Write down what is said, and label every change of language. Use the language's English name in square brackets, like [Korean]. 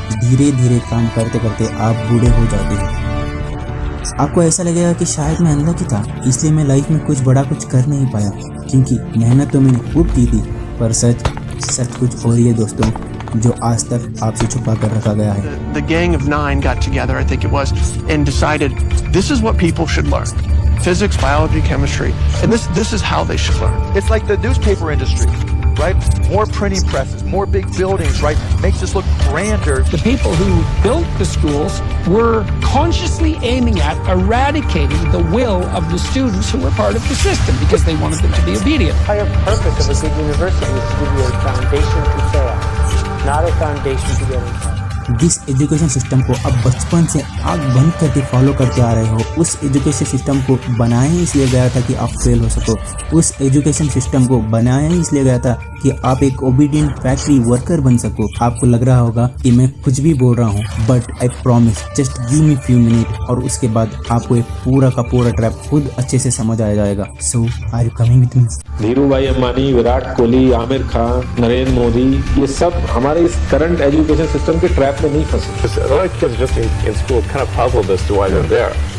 [Hindi] धीरे धीरे काम करते करते आप बूढ़े हो जाते हो। आपको ऐसा लगेगा कि शायद मैं अनलकी था, इसलिए मैं लाइफ में कुछ बड़ा कुछ कर नहीं पाया, क्योंकि मेहनत तो मैंने खूब की थी। पर सच कुछ और ही है दोस्तों, जो आज तक आपसे छुपा कर रखा गया है। [English] The gang of 9 got together, I think it was, and decided this is what people should learn. Physics, biology, chemistry, and this is how they should learn. It's like the newspaper industry, right? More printing presses, more big buildings, right? Makes us look grander. The people who built the schools were consciously aiming at eradicating the will of the students who were part of the system because they wanted them to be obedient. The entire purpose of a good university is to give you a foundation to fail, not a foundation to get inside. [Hindi] जिस education system को अब बचपन से आँख बंद करके follow करते आ रहे हो, उस एजुकेशन सिस्टम को बनाया ही इसलिए गया था कि आप फेल हो सको। उस एजुकेशन सिस्टम को बनाया ही इसलिए गया था कि आप एक ओबीडियंट फैक्ट्री वर्कर बन सको। आपको लग रहा होगा कि मैं कुछ भी बोल रहा हूँ, [English] but I promise, just give me few minute [Hindi] और उसके बाद आपको एक पूरा का पूरा ट्रैप खुद अच्छे से समझ आ जाएगा। [English] So are you coming with me? [Hindi] Dhiru भाई अंबानी, विराट कोहली, आमिर खान, नरेंद्र मोदी, ये सब हमारे इस करंट एजुकेशन सिस्टम के ट्रैप में नहीं फंसे। [English] A lot of kids just in school kind of puzzled as to why they're there.